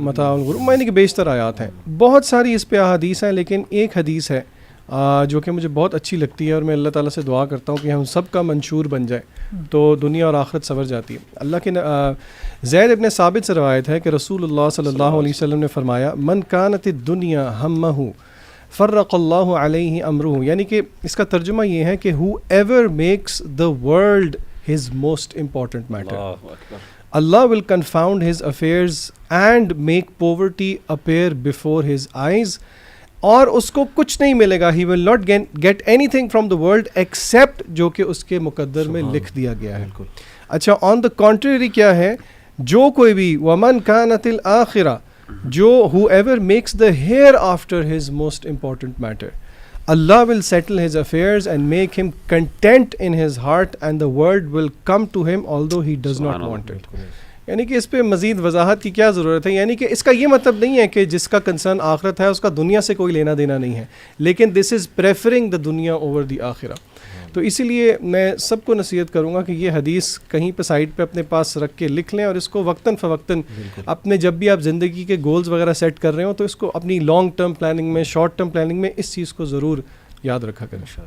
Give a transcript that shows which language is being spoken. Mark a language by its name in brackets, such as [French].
[Urdu] متاع الغرور، معنی کہ بیشتر آیات ہیں، بہت ساری اس پہ احادیث ہیں، لیکن ایک حدیث ہے جو کہ مجھے بہت اچھی لگتی ہے اور میں اللہ تعالیٰ سے دعا کرتا ہوں کہ ہم سب کا منشور بن جائے تو دنیا اور آخرت سنور جاتی ہے۔ اللہ کے زید ابن ثابت سے روایت ہے کہ رسول اللہ صلی اللہ علیہ وسلم نے فرمایا [Arabic] من کانت الدنیا ہمہ فرق اللہ علیہ امرہ، [Urdu] یعنی کہ اس کا ترجمہ یہ ہے کہ [English] Whoever makes the world his most important matter. Allah will confound his affairs and make poverty appear before his eyes. [Urdu] اور اس کو کچھ نہیں ملے گا، [English] he will not get anything from the world except [Urdu] جو کہ اس کے مقدر میں لکھ دیا گیا ہے۔ اچھا [English] on the contrary [Urdu] کیا ہے، جو کوئی بھی [Arabic] وَمَنْ كَانَتِ الْآخِرَةِ، [English] جو whoever makes the hereafter his most important matter, Allah will settle his affairs and make him content in his heart and the world will come to him although he does not want it. [Urdu] یعنی کہ اس پہ مزید وضاحت کی کیا ضرورت ہے، یعنی کہ اس کا یہ مطلب نہیں ہے کہ جس کا کنسرن آخرت ہے اس کا دنیا سے کوئی لینا دینا نہیں ہے، لیکن [English] This is preferring the دنیا over the آخرہ۔ [Urdu] تو اسی لیے میں سب کو نصیحت کروں گا کہ یہ حدیث کہیں پہ سائڈ پہ اپنے پاس رکھ کے لکھ لیں اور اس کو وقتاً فوقتاً اپنے جب بھی آپ زندگی کے گولز وغیرہ سیٹ کر رہے ہوں تو اس کو اپنی لانگ ٹرم پلاننگ میں، شارٹ ٹرم پلاننگ میں اس چیز کو ضرور یاد رکھا کریں۔